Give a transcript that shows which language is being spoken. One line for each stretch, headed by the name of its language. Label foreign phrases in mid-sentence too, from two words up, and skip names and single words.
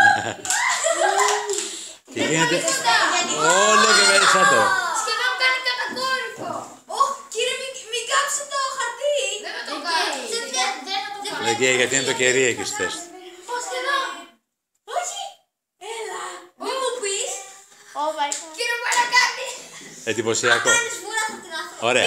Greek: Και γίνεται όλο και περισσότερο. Σχεδόν κάνει κατακόρυφο. Κύριε, μην κάψετε το χαρτί. Δεν θα το κάψει. Δεν θα το κάψει. Εκεί, γιατί είναι το κερί εκεί στη θέση. Σχεδόν. Όχι. Έλα. Μην μου πεις.
English: Oh my god.
Greek: Κύριε, μπορεί να κάνει. Εντυπωσιακό. Κάνεις βούρα, θα την αφήσω. Ωραία.